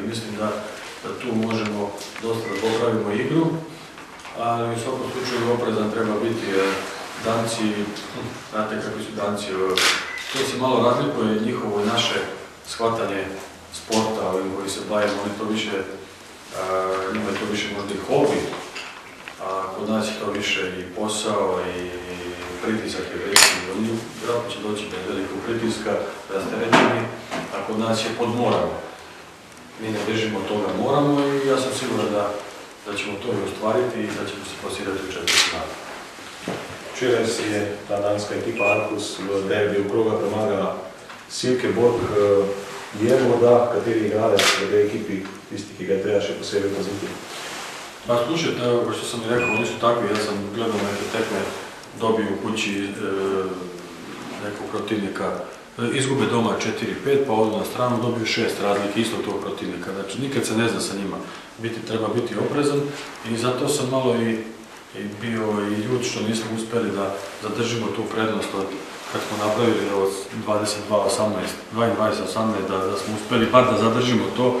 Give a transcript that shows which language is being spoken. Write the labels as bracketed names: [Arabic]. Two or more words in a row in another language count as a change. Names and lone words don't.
[Serbian] i mislim da tu možemo dosta da popravimo igru, ali u svakom slučaju oprezan treba biti Danci, znate kakvi su Danci, to se malo razlikuje njihovo i naše shvatanje sporta, ovim koji se bavimo, oni to više, njima je to više možda i hobi, a kod nas je to više i posao i pritisak je veći, oni vjerojatno će doći bez velikog pritiska, rasterećeni, a kod nas je pod moramo. Mi ne držimo toga moramo i ja sam siguran da ćemo to i ostvariti i da ćemo se plasirati u četvrtfinalu. [Slovenian] Včeraj si je ta danska ekipa Arkus v derbiju kroga premagala Silkeborg. Je morda kateri igralec v tej ekipi tisti, ki ga je treba še posebej paziti? [Serbian] Pa slušajte, evo što sam i rekao, oni su takvi, ja sam gledao neke tekme, dobiju u kući nekog protivnika, izgube doma 4-5, pa odu na stranu, dobiju 6 razlike isto tog protivnika. Znači, nikad se ne zna sa njima. Treba biti oprezan i zato sam malo i bio i ljud što nismo uspjeli da zadržimo tu prednost kad smo napravili 22-18, da smo uspjeli bar da zadržimo to.